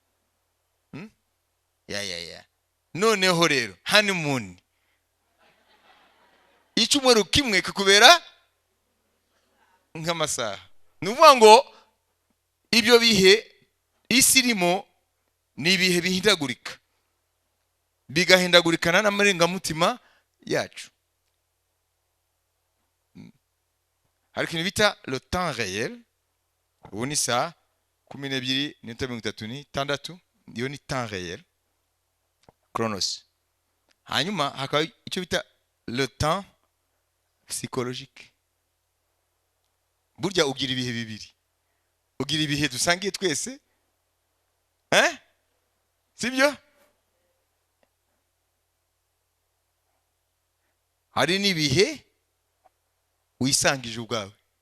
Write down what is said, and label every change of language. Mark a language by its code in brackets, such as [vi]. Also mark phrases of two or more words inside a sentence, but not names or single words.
[rw] Ya noneho rero honeymoon icyumweru kimwe kikubera nk'amasaha. Nuvuga ngo ibyo bihe isi irimo ni ibihe bihindagurika, bigahindagurikana n'amarengamutima yacu. Hari ikintu bita [fr] le temps réel. [rw] Ubu ni saa 12:36. Iyo ni [fr] temps réel, [rw] chronos. Hanyuma hakaba icyo bita [fr] le temps psychologique. [rw] Burya ugira ibihe bibiri. Ugira ibihe dusangiye twese, sibyo? Hari n'ibihe wisangije ubwawe.